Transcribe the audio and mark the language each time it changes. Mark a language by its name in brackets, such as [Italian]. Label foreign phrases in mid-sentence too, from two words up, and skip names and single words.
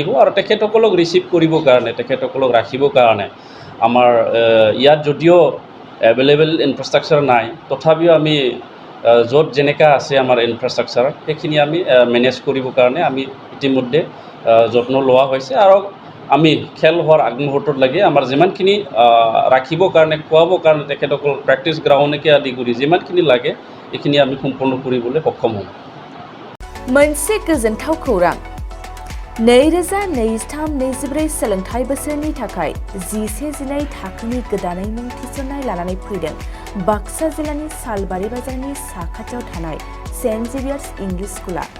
[Assamese] আৰু তেখেতসকলক ৰিচিভ কৰিবৰ কাৰণে, তেখেতসকলক ৰাখিবৰ কাৰণে আমাৰ ইয়াত যদিও [English] available infrastructure [Assamese] নাই, তথাপিও আমি য'ত যেনেকুৱা আছে আমাৰ ইনফ্ৰাষ্ট্ৰাকচাৰ সেইখিনি আমি মেনেজ কৰিবৰ কাৰণে আমি ইতিমধ্যে যত্ন লোৱা হৈছে আৰু আমি খেল হোৱাৰ আগমুহূৰ্তত লাগে আমাৰ যিমানখিনি ৰাখিবৰ কাৰণে, খোৱাবৰ কাৰণে তেখেতসকল প্ৰেক্টিছ গ্ৰাউণ্ডকে আদি কৰি যিমানখিনি লাগে এইখিনি আমি সম্পূৰ্ণ কৰিবলৈ সক্ষম হ'ম। [Bodo] मोनसे गोजोनथाव खौरां 2023-24 सोलोंथाइ बोसोरनि थाखाय 11-12 थाखोनि गोदानै मुं थिसननाय लानानै फैदों बाक्सा जिल्लानि सालबारि बाजारनि साखाथियाव थानाय सेन्ट जेभियार्स इंलिश स्कुला।